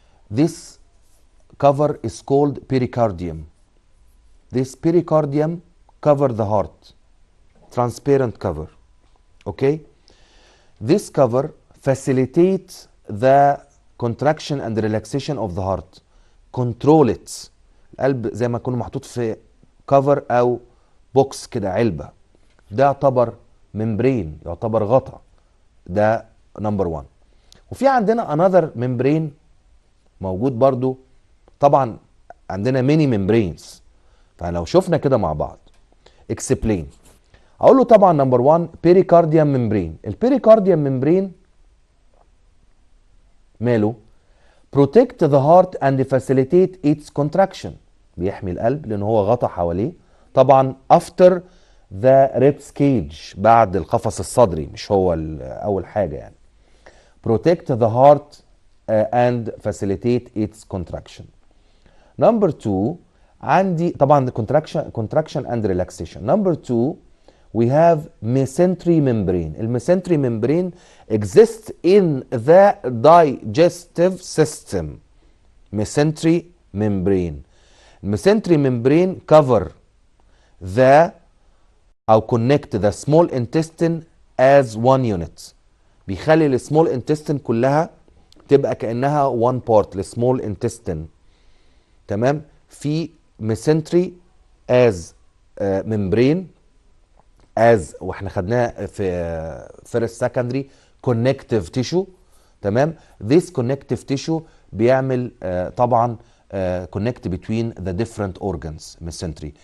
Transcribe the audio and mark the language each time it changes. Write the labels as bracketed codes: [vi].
[en] This cover is called pericardium. This pericardium cover the heart. Transparent cover. Okay? This cover facilitates the contraction and relaxation of the heart. Control it. [ar] القلب زي ما يكون محطوط في cover أو بوكس كده علبة. ده يعتبر ممبرين، يعتبر غطا. ده نمبر 1. وفي عندنا [en] another membrane [ar] موجود برضو. طبعا عندنا [en] many membranes. [ar] فلو شفنا كده مع بعض explain. اقول له طبعا نمبر 1 [en] pericardium membrane. [ar] البيريكارديوم ممبرين ماله؟ [en] protect the heart and facilitate its contraction. [ar] بيحمي القلب لان هو غطى حواليه. طبعا [en] after the ribs cage، [ar] بعد القفص الصدري، مش هو اول حاجه يعني. [en] protect the heart and facilitate its contraction. number 2 [ar] عندي طبعا [en] contraction and relaxation. number 2 we have mesentery membrane. الميسنتري membrane exists in the digestive system. mesentery membrane. mesentery membrane cover the أو connect the small intestine as one unit. [ar] بيخلي السمول انتستين كلها تبقى كأنها [en] one part. [ar] السمول انتستين تمام. [en] في mesentery as membrane as [ar] واحنا خدناها في [en] first secondary connective tissue. [ar] تمام. [en] this connective tissue [ar] بيعمل طبعا [en] connect between the different organs. mesentery.